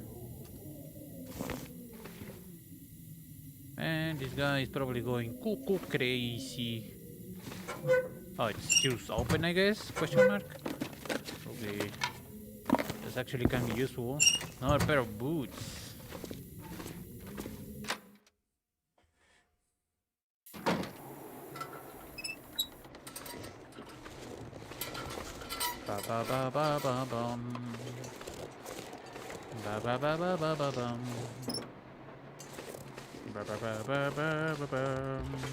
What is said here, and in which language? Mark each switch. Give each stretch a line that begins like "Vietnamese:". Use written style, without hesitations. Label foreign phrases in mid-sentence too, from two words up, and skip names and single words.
English: And this guy is probably going cuckoo crazy. Oh, it's just open, I guess? Question mark? Okay. That's actually kind of useful. Another pair of boots. Ba ba ba ba ba bum. Ba ba ba ba ba ba bum. Ba ba ba ba ba ba bum.